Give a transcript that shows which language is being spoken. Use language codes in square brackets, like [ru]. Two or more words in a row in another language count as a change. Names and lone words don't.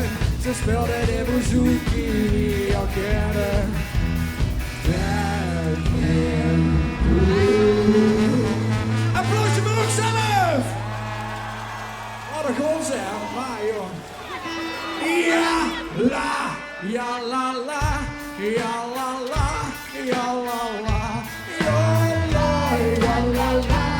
[nl] Ze speelden de bouzouki, die jou kennen. Applausje voor onszelf! Wat een concert, maar joh. Ja la, ja la la, ja la la, ja la la.